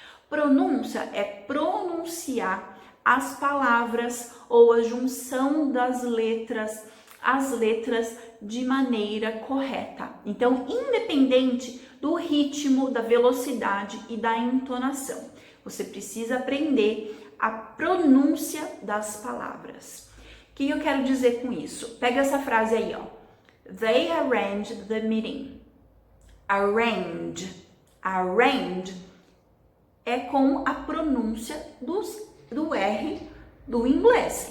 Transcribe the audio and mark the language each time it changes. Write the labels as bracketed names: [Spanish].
[Portuguese] Pronúncia é pronunciar as palavras ou a junção das letras, as letras de maneira correta. Então, independente do ritmo, da velocidade e da entonação, você precisa aprender a pronúncia das palavras. O que eu quero dizer com isso? Pega essa frase aí, ó. [English] They arranged the meeting. Arrange. [Portuguese] Arrange é com a pronúncia do R do inglês.